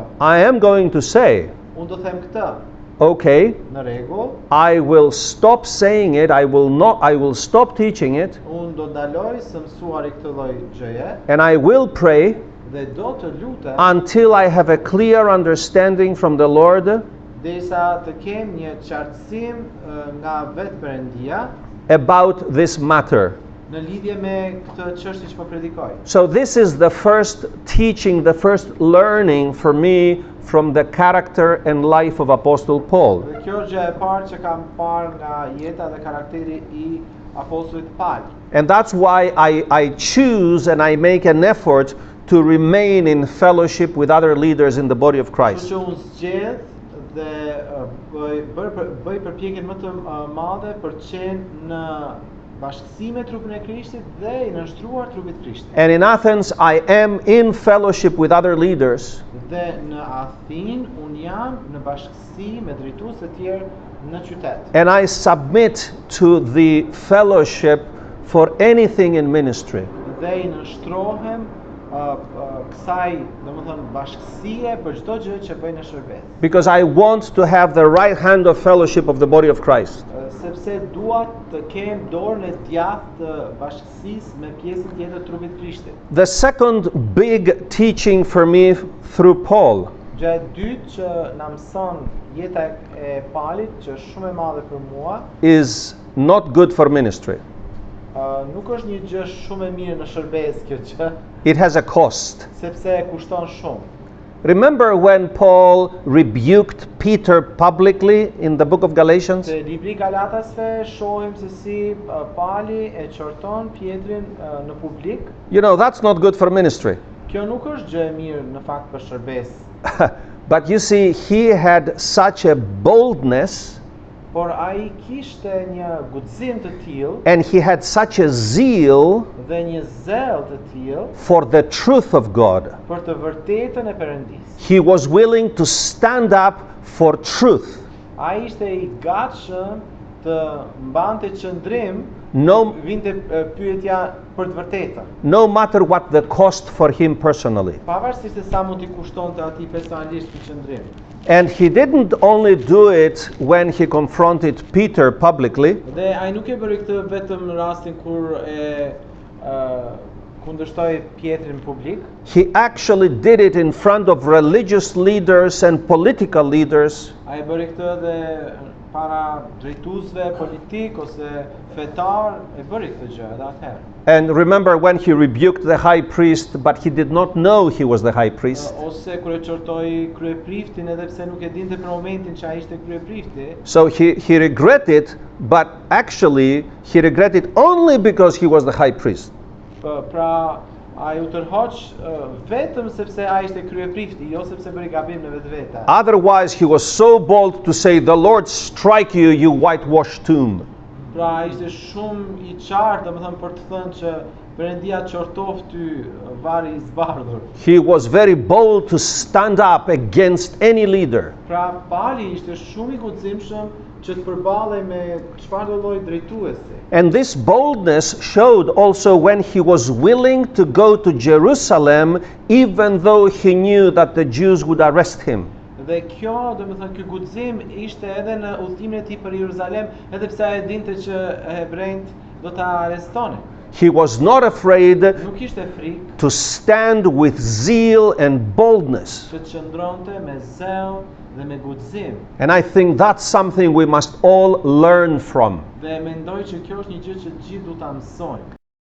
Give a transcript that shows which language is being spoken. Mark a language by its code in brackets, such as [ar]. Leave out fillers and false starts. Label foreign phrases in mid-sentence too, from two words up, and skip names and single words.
[en] I am going to say, [sq] Unë do të them këtë. [en] okay, [sq] Në rregull, [en] I will stop saying it, I will stop teaching it, [sq] unë do ndaloj së mësuari këtë lloj gjëje [en] and I will pray [sq] dhe do të lutem [en] until I have a clear understanding from the Lord [sq] derisa të kem një qartësim nga vetë Perëndia [en] about this matter. [sq] në lidhje me këtë çështje që po predikoj. [en] So this is the first teaching, the first learning for me from the character and life of Apostle Paul. [sq] Dhe kjo është gjë e parë që kam parë nga jeta dhe karakteri I apostullit Palit. [en] And that's why I choose and I make an effort to remain in fellowship with other leaders in the body of Christ. [sq] Kështu që unë zgjedh dhe bëj përpjekjen më të madhe për të qenë në bashkësi me trupin e Krishtit dhe i nënshtruar trupit Krishtit. [en] And in Athens, I am in fellowship with other leaders. [sq] Dhe në Athin unë jam në bashkësi me drejtues të tjerë në qytet. [en] And I submit to the fellowship for anything in ministry. [sq] Dhe i nënshtrohem kësaj, domethënë bashkësie për çdo gjë që bëj në shërbes. [en] Because I want to have the right hand of fellowship of the body of Christ. [sq] Sepse dua të kem dorën e djathtë të bashkësisë me pjesën tjetër të trupit të Krishtit. [en] The second big teaching for me through Paul [sq] Gjë e dytë që na mëson jeta e Palit, që është shumë e madhe për mua, [en] is not good for ministry. [sq] Nuk është një gjë shumë e mirë në shërbes kjo gjë, [en] It has a cost. [sq] sepse kushton shumë. [en] Remember when Paul rebuked Peter publicly in the book of Galatians? [sq] Te libri i Galatasve shohim se si Pali e qorton Pietrin në publik. [en] You know, that's not good for ministry. [sq] Kjo nuk është gjë e mirë në fakt për shërbes. [en] But you see, he had such a boldness [sq] Por ai kishte një guxim të tillë [en] and he had such a zeal [sq] dhe një zell të tillë [en] for the truth of God. [sq] për të vërtetën e Perëndisë. [en] He was willing to stand up for truth. [sq] Ai ishte i gatshëm të mbante qëndrim, [en] No, [sq] vinte pyetja për të vërtetën. [en] no matter what the cost for him personally. [sq] Pavarësisht se sa mund t'i kushtonte atij personalisht ky qëndrim. [en] And he didn't only do it when he confronted Peter publicly, [sq] Dhe ai nuk e bëri këtë vetëm në rastin kur e kundërshtoi Pietrin publik. [en] he actually did it in front of religious leaders and political leaders. [sq] Ai bëri këtë edhe para drejtuesve politik ose fetar, e bëri këtë gjë edhe atëherë. [en] And remember when he rebuked the high priest, but he did not know he was the high priest. [sq] Ose kur e qortoi kryepriftin edhe pse nuk e dinte për momentin që ai ishte kryeprifti. [en] So he regretted, but actually he regretted only because he was the high priest. [sq] Pra ai u tërhoq vetëm sepse ai ishte kryeprifti, jo sepse bëri gabim në vetvete. [en] Otherwise, he was so bold to say, "The Lord strike you, you whitewashed tomb." [sq] Pra ai ishte shumë i qartë, domethënë për të thënë që Perëndia qortoft ty vari i zbardhur. [en] He was very bold to stand up against any leader. [sq] Pra Pali ishte shumë i guximshëm që të përballej me çfarëdo lloj drejtuesi. [en] And this boldness showed also when he was willing to go to Jerusalem, even though he knew that the Jews would arrest him. [sq] Dhe kjo, domethënë ky guxim ishte edhe në udhëtimin e tij për Jeruzalem, edhe pse ai dinte që hebrejt do ta arrestonin. [en] He was not afraid [sq] Nuk ishte frikë [en] to stand with zeal and boldness. [sq] që të qëndronte me zell dhe me guxim. [en] And I think that's something we must all learn from. [sq] Dhe mendoj që kjo është një gjë që të gjithë duhet ta mësojmë.